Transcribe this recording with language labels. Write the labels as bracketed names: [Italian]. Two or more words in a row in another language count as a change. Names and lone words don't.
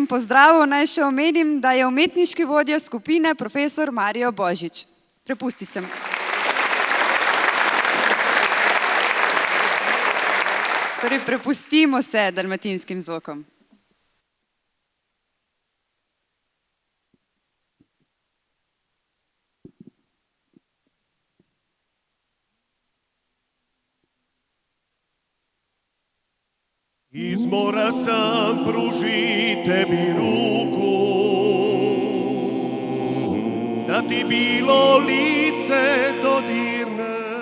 [Slovenian] pozdravu naj še omenim, da je umetniški vodja skupine profesor Mario Božič. Prepusti se. Torej, prepustimo se dalmatinskim zvokom. [Croatian] Iz mora sam pruži tebi ruku, da ti bilo lice dodirne.